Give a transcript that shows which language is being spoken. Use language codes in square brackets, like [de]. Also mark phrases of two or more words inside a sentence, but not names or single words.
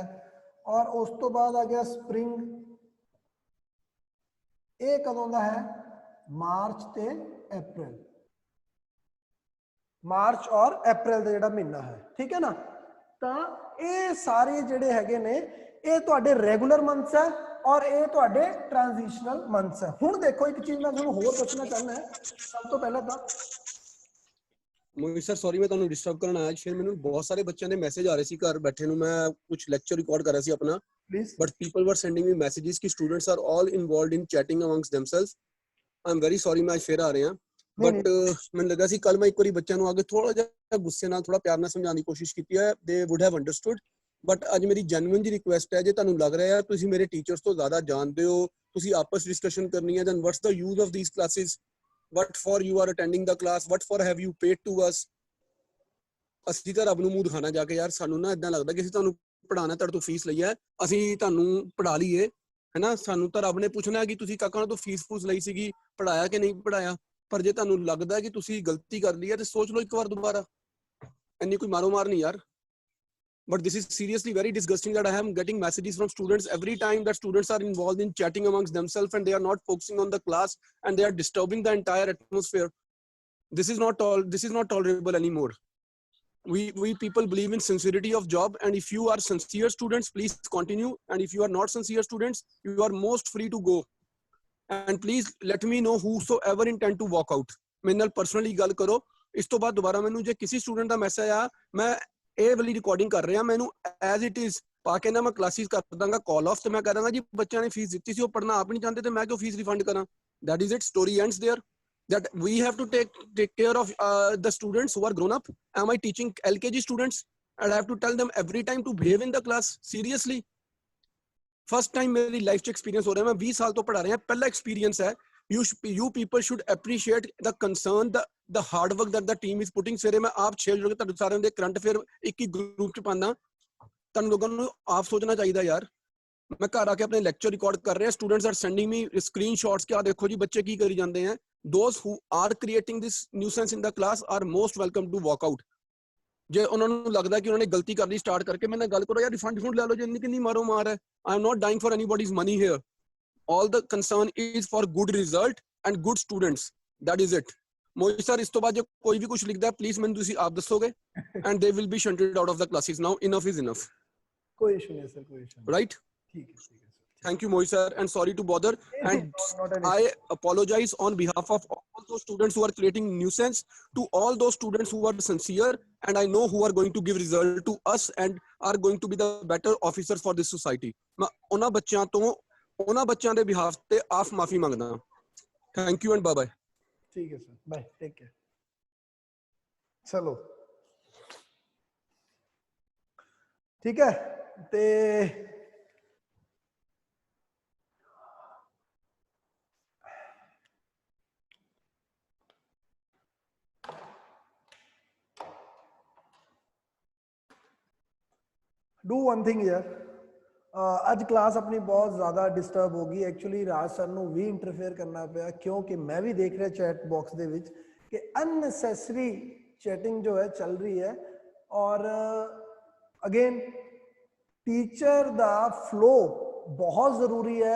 [pa] ਔਰ ਉਸ ਤੋ ਬਾਦ ਆ ਗਯਾ ਸਪ੍ਰਿੰਗ, ਯੇ ਕਦੋਂ ਦਾ ਹੈ ਮਾਰਚ ਤੇ ਅਪ੍ਰੈਲ, ਮਾਰਚ ਔਰ ਅਪ੍ਰੈਲ ਕਾ ਜਿਹੜਾ ਮਹੀਨਾ ਹੈ, ਠੀਕ ਹੈ ਨਾ। ਤੋ ਯੇ ਸਾਰੇ ਜਿਹੜੇ ਹੈਗੇ ਨੇ ਯੇ ਤੁਹਾਡੇ [en] regular months [pa] ਹੈ ਔਰ ਯੇ ਤੁਹਾਡੇ [en] transitional months [pa] ਹੈ। ਹੁਣ ਦੇਖੋ ਏਕ ਚੀਜ਼ ਮੈਂ ਤੁਹਾਨੂੰ ਹੋਰ ਦੱਸਣਾ ਚਾਹਨਾ ਹੈ, ਸਬ ਤੋ ਪਹਿਲੇ ਤੋ ਮੋਹਿਤ ਸਰ ਸੌਰੀ ਮੈਂ ਤੁਹਾਨੂੰ ਡਿਸਟਰਬ ਕਰਨ ਆਇਆ। ਸ਼ੇਰ ਮੈਨੂੰ ਬਹੁਤ ਸਾਰੇ ਬੱਚਿਆਂ ਦੇ ਮੈਸੇਜ ਆ ਰਹੇ ਸੀ ਘਰ ਬੈਠੇ ਨੂੰ, ਮੈਂ ਕੁਝ ਲੈਕਚਰ ਰਿਕਾਰਡ ਕਰ ਰਿਹਾ ਸੀ ਆਪਣਾ, प्लीज। [en] but people were sending me messages ਕਿ students are all involved in chatting amongst themselves. I'm very sorry [pa] ਮੈਂ ਫੇਰ ਆ ਰਿਹਾ, but ਮੈਨੂੰ ਲੱਗਾ ਸੀ ਕੱਲ ਮੈਂ ਇੱਕ ਵਾਰੀ ਬੱਚਿਆਂ ਨੂੰ ਆ ਕੇ ਥੋੜਾ ਜਿਹਾ ਗੁੱਸੇ ਨਾਲ ਥੋੜਾ ਪਿਆਰ ਨਾਲ ਸਮਝਾਉਣ ਦੀ ਕੋਸ਼ਿਸ਼ ਕੀਤੀ ਹੈ, [en] they would have understood, [pa] but ਅੱਜ ਮੇਰੀ ਜੈਨੂਇਨ ਜੀ ਰਿਕੁਐਸਟ ਹੈ, ਜੇ ਤੁਹਾਨੂੰ ਲੱਗ ਰਿਹਾ ਹੈ ਤੁਸੀਂ ਮੇਰੇ ਟੀਚਰਸ ਤੋਂ ਜ਼ਿਆਦਾ ਜਾਣਦੇ ਹੋ, ਤੁਸੀਂ ਆਪਸ ਡਿਸਕਸ਼ਨ ਕਰਨੀ ਹੈ, [en] then what's the use of these classes, what for you are attending the class, what for have you paid to us। [pa] ਅਸੀਂ ਤਾਂ ਰੱਬ ਨੂੰ ਮੂੰਹ ਦਿਖਾਣਾ ਜਾ ਕੇ, ਯਾਰ ਸਾਨੂੰ ਨਾ ਇਦਾਂ ਲੱਗਦਾ ਕਿ ਅਸੀਂ ਤੁਹਾਨੂੰ ਪੜਾਉਣਾ, ਤੁਹਾਡੇ ਤੋਂ ਫੀਸ ਲਈ ਹੈ, ਅਸੀਂ ਤੁਹਾਨੂੰ ਪੜਾ ਲਈਏ, ਹੈਨਾ। ਸਾਨੂੰ ਤਾਂ ਰੱਬ ਨੇ ਪੁੱਛਣਾ ਕਿ ਤੁਸੀਂ ਕਾਕਾਂ ਤੋਂ ਫੀਸ ਲਈ ਸੀਗੀ, ਪੜਾਇਆ ਕਿ ਨਹੀਂ ਪੜਾਇਆ। ਪਰ ਜੇ ਤੁਹਾਨੂੰ ਲੱਗਦਾ ਕਿ ਤੁਸੀਂ ਗਲਤੀ ਕਰ ਲਈ ਹੈ ਤੇ ਸੋਚ ਲਓ ਇੱਕ ਵਾਰ ਦੁਬਾਰਾ, ਇੰਨੀ ਕੋਈ ਮਾਰੋ ਮਾਰ ਨਹੀਂ ਯਾਰ। [en] But this is seriously very disgusting that I am getting messages from students every time that students are involved in chatting amongst themselves and they are not focusing on the class and they are disturbing the entire atmosphere. This is not tolerable anymore. We people believe in sincerity of job, and if you are sincere students, please continue, and if you are not sincere students, you are most free to go, and please let me know whosoever intend to walk out। [pa] ਮੇਰੇ ਨਾਲ personally ਗੱਲ ਕਰੋ, ਇਸ ਤੋ ਬਾਦ ਦੋਬਾਰਾ ਮੈਨੂੰ ਜੇ ਕਿਸੀ ਸਟੂਡੈਂਟ ਕਾ ਮੈਸੇਜ ਆਇਆ, ਮੈਂ ਇਹ ਵਾਲੀ ਰਿਕਾਰਡਿੰਗ ਕਰ ਰਿਹਾ, ਮੈਨੂੰ [en] as it is [pa] ਪਾ ਕੇ ਨਾ ਮੈਂ ਕਲਾਸਿਸ ਕਰ ਦਾਂਗਾ [en] call off, [pa] ਤੇ ਮੈਂ ਕਹਾਂਗਾ ਜੀ ਬੱਚਿਆਂ ਨੇ ਫੀਸ ਦਿੱਤੀ ਸੀ, ਉਹ ਪੜਨਾ ਆਪ ਨਹੀਂ ਚਾਹੁੰਦੇ, ਤੇ ਮੈਂ ਕਿਉਂ ਫੀਸ ਰਿਫੰਡ ਕਰਾਂ। [en] that is it, story ends there, that we have to take care of the students who are grown up। am I teaching LKG students and I have to tell them every time to behave in the class? seriously, first time [pa] ਮੇਰੀ ਲਾਈਫ ਚ ਐਕਸਪੀਰੀਅੰਸ ਹੋ ਰਹਾ ਹੈ, ਮੈਂ 20 ਸਾਲ ਤੋ ਪੜ੍ਹਾ ਰਹਾ, ਪਹਿਲਾ ਐਕਸਪੀਰੀਅੰਸ ਹੈ। [en] you people should appreciate the concern, the hard work that the team is putting। [pa] ਸਵੇਰੇ ਮੈਂ ਆਪ 6 ਵਜੇ ਤੁਹਾਡੇ ਸਾਰਿਆਂ ਦੇ [en] current affair [pa] ਇੱਕ ਹੀ ਗਰੁੱਪ ਚ ਪਾਉਂਦਾ, ਤੁਹਾਨੂੰ ਲੋਕਾਂ ਨੂੰ ਆਪ ਸੋਚਣਾ ਚਾਹੀਦਾ ਯਾਰ। ਮੈਂ ਘਰ ਆ ਕੇ ਆਪਣੇ ਲੈਕਚਰ ਰਿਕਾਰਡ ਕਰ ਰਿਹਾ, [en] students are sending me screenshots [pa] ਕਿ ਆ ਦੇਖੋ ਜੀ ਬੱਚੇ ਕੀ ਕਰੀ ਜਾਂਦੇ ਆ। [en] those who are creating this nuisance in the class are most welcome to walk out। [pa] ਜੇ ਉਹਨਾਂ ਨੂੰ ਲੱਗਦਾ ਕਿ ਉਹਨਾਂ ਨੇ ਗਲਤੀ ਕਰਨੀ ਸਟਾਰਟ ਕਰਕੇ, ਮੇਰੇ ਨਾਲ ਗੱਲ ਕਰੋ ਯਾਰ, ਰਿਫੰਡ ਲੈ ਲਓ, ਜਿੰਨੀ ਕਿੰਨੀ ਮਾਰੋ ਮਾਰ ਹੈ। [en] I am not dying for anybody's money here, all the concern is for good result and good students, that is it। [pa] ਮੋਹਿਤ ਸਰ ਇਸ ਤੋਂ ਬਾਅਦ ਜੇ ਕੋਈ ਵੀ ਕੁਝ ਲਿਖਦਾ ਪਲੀਜ਼ ਮੈਨੂੰ ਤੁਸੀਂ ਆਪ ਦੱਸੋਗੇ, [en] and they will be shunted out of the classes now। enough is enough। [hi] कोई इशू नहीं सर, कोई इशू नहीं, [en] right? [hi] ठीक है सर। [en] Thank you, Mohit sir, and sorry to bother. And not an issue. I apologize on behalf of all those students who are creating nuisance, to all those students who are sincere, and I know who are going to give result to us and are going to be the better officers for this society. [pa] ਮੈਂ ਉਨ੍ਹਾਂ ਬੱਚੋਂ ਤੋ ਉਨ੍ਹਾਂ ਬੱਚੋਂ ਕੇ behalf ਤੇ ਆਪ ਮਾਫ਼ੀ ਮੰਗਦਾ. [en] Thank you and bye bye. [pa] ਠੀਕ ਹੈ ਸਰ, ਬਾਯ, [en] take care. [pa] ਚਲੋ ਠੀਕ ਹੈ, ਤੇ [en] do one thing [pa] ਯਾਰ, ਅੱਜ ਕਲਾਸ ਆਪਣੀ ਬਹੁਤ ਜ਼ਿਆਦਾ ਡਿਸਟਰਬ ਹੋ ਗਈ. ਐਕਚੁਅਲੀ ਰਾਜ ਸਰ ਨੂੰ ਵੀ ਇੰਟਰਫੇਅਰ ਕਰਨਾ ਪਿਆ, ਕਿਉਂਕਿ ਮੈਂ ਵੀ ਦੇਖ ਰਿਹਾ [en] chat box [pa] ਦੇ ਵਿੱਚ ਕਿ [en] unnecessary chatting [pa] ਜੋ ਹੈ ਚੱਲ ਰਹੀ ਹੈ. ਔਰ ਅਗੇਨ ਟੀਚਰ ਦਾ ਫਲੋ ਬਹੁਤ ਜ਼ਰੂਰੀ ਹੈ.